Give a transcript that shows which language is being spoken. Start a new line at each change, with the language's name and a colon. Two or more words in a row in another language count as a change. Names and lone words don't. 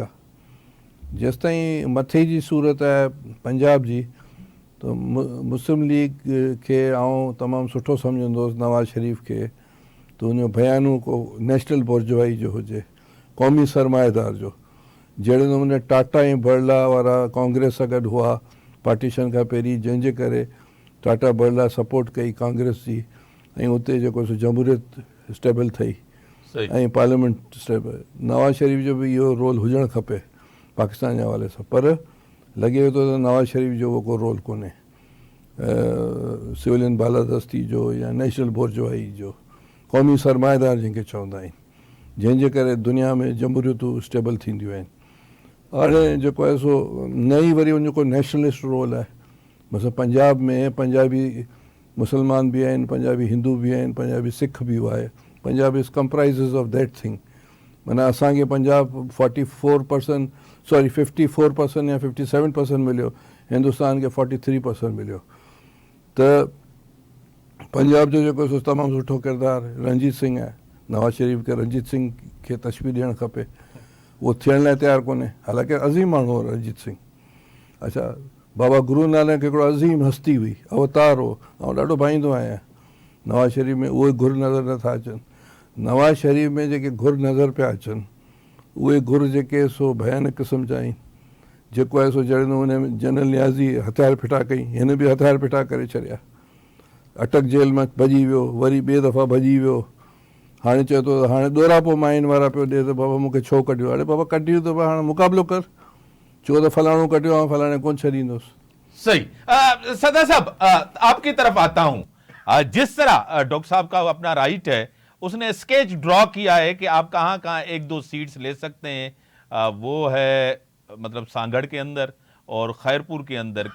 Sindhi: जेसिताईं मथे जी सूरत आहे पंजाब जी, त मुस्लिम लीग खे आउं तमामु सुठो सम्झंदुसि नवाज़ शरीफ़ खे, त उनजो बयानु को नेशनल बुर्जवाई जो हुजे, क़ौमी सरमाएदार जो। जहिड़े नमूने टाटा ऐं बिरला वारा कांग्रेस सां गॾु हुआ पार्टीशन खां पहिरीं, जंहिंजे करे टाटा बिरला सपोर्ट कई कांग्रेस जी ऐं उते जेको सो जमहूरियत स्टेबल थी ऐं पार्लियामेंट स्टेबल। नवाज़ शरीफ़ जो बि इहो रोल हुजणु खपे पाकिस्तान जे हवाले सां, पर लॻे थो त नवाज़ शरीफ़ जो उहो को रोल कोन्हे सिविलियन बालादस्ती जो या नेशनल बुर्जवाई जो, क़ौमी सरमाएदार जंहिंखे चवंदा आहिनि, जंहिंजे करे दुनिया में जमहूरियतूं स्टेबल थींदियूं आहिनि। हाणे जेको आहे सो नई वरी उनजो को
English: nationalist role
Sindhi: आहे। मतिलबु पंजाब में पंजाबी मुसलमान बि आहिनि, पंजाबी हिंदू बि आहिनि, पंजाबी सिख बि आहे।
English: Punjab is comprises of that thing.
Sindhi: माना असांखे पंजाब 54% 54% या 57% मिलियो, हिंदुस्तान खे 43% मिलियो। त पंजाब जो जेको सो तमामु सुठो किरदारु रंजीत सिंह आहे। नवाज़ शरीफ़ खे रंजीत सिंह खे तशबीह ॾियणु खपे, उहो थियण लाइ तयारु कोन्हे। हालांकि अज़ीम माण्हू हो रंजीत सिंह। अच्छा, बाबा गुरू नानक हिकिड़ो अज़ीम हस्ती हुई, अवतार हो। ऐं ॾाढो भाईंदो आहियां नवाज़ शरीफ़ में उहे गुर नज़र नथा अचनि। नवाज़ शरीफ़ में जेके गुर नज़र पिया अचनि, उहे गुर जेके सो भयानक क़िस्म जा आहिनि। जेको आहे सो जहिड़े नमूने जनरल नियाज़ी हथियार फिटा कई, हिन बि हथियार फिटा करे छॾिया। अटक जेल मां भॼी वियो, वरी ॿिए दफ़ा भॼी वियो। हाणे चए थो त हाणे ॾोरापो माइन वारा पियो ॾिए त बाबा मूंखे छो कढियो। अड़े बाबा कढियो त हाणे मुक़ाबिलो कर, चओ त फलाणो कढियो आहे, फलाणे कोन छॾींदुसि। सही।
Urdu: سدا صاحب، آپ کی طرف آتا ہوں. جس طرح ڈاکٹر صاحب کا اپنا رائٹ ہے، اس نے
English: sketch draw
Urdu: کیا ہے کہ آپ کہاں کہاں ایک دو سیٹس لے سکتے ہیں. وہ ہے مطلب سانگھڑ کے اندر اور خیرپور کے اندر.